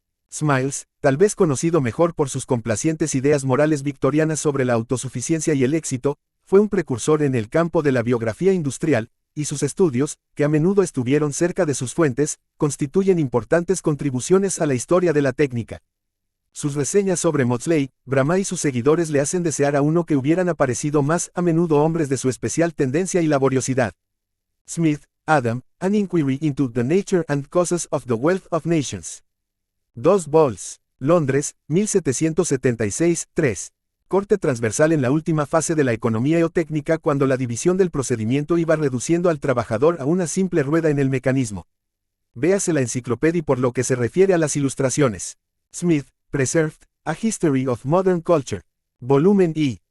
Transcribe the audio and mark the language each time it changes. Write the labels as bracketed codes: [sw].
[es] Smiles, tal vez conocido mejor por sus complacientes ideas morales victorianas sobre la autosuficiencia y el éxito, fue un precursor en el campo de la biografía industrial, y sus estudios, que a menudo estuvieron cerca de sus fuentes, constituyen importantes contribuciones a la historia de la técnica. Sus reseñas sobre Maudslay, Bramah y sus seguidores le hacen desear a uno que hubieran aparecido más a menudo hombres de su especial tendencia y laboriosidad. [en] Smith, Adam, An Inquiry into the Nature and Causes of the Wealth of Nations. [es] 2 vols. Londres, 1776, 3. Corte transversal en la última fase de la economía eotécnica cuando la división del procedimiento iba reduciendo al trabajador a una simple rueda en el mecanismo. Véase la enciclopedia por lo que se refiere a las ilustraciones. Smith, Preserved, [en] A History of Modern Culture. [es] Volumen I,